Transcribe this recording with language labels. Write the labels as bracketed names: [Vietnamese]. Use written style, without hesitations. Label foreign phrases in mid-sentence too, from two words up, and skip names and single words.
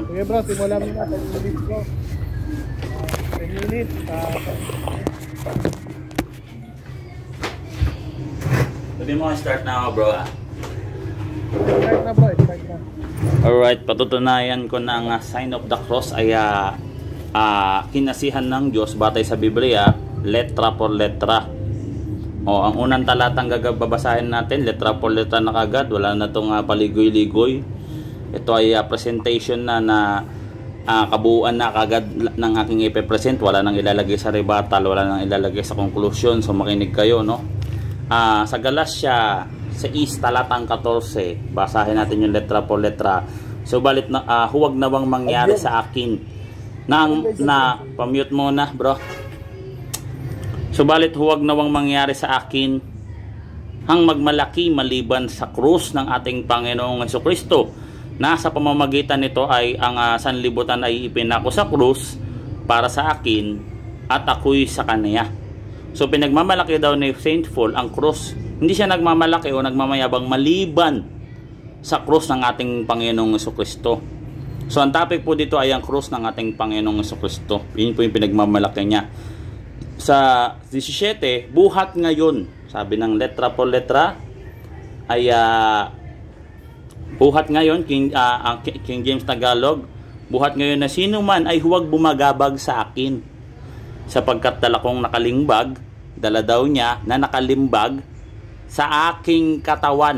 [Filipino] Okay, bro, simulan mo na 10 minutes, bro. 10 minutes. Sabi mo, start na ako, bro. Start na, bro. Start na. Alright, patutunayan ko na ang [English] sign of the cross [Filipino] ay kinasihan ng Diyos batay sa Biblia, [Spanish] letra por letra. [Filipino] Ang unang talatang babasahin natin, [Spanish] letra por letra [Filipino] na kagad, wala na itong paligoy-ligoy. Ito ay presentation na kabuuan na kagad ng aking ipe-present, wala nang ilalagay sa rebuttal, wala nang ilalagay sa conclusion, so makinig kayo, no? Sa Galatia 6 talatang 14, basahin natin yung [Spanish] letra por letra. [Filipino] Subalit huwag na bang mangyari sa akin na pamute muna, bro. Subalit huwag na bang mangyari sa akin ang magmalaki maliban sa krus ng ating Panginoong Jesucristo, na sa pamamagitan nito ay ang sanlibutan ay ipinako sa krus para sa akin at ako'y sa kanya. So pinagmamalaki daw ni Saint Paul ang krus. Hindi siya nagmamalaki o nagmamayabang maliban sa krus ng ating Panginoong Jesucristo. So ang topic po dito ay ang krus ng ating Panginoong Jesucristo. Yun po yung pinagmamalaki niya. Sa 17, buhat ngayon, sabi ng [Spanish] letra por letra [Filipino] ay buhat ngayon, King James Tagalog, buhat ngayon na sino man ay huwag bumagabag sa akin, sapagkat dala kong nakalimbag, dala daw niya na nakalimbag sa aking katawan.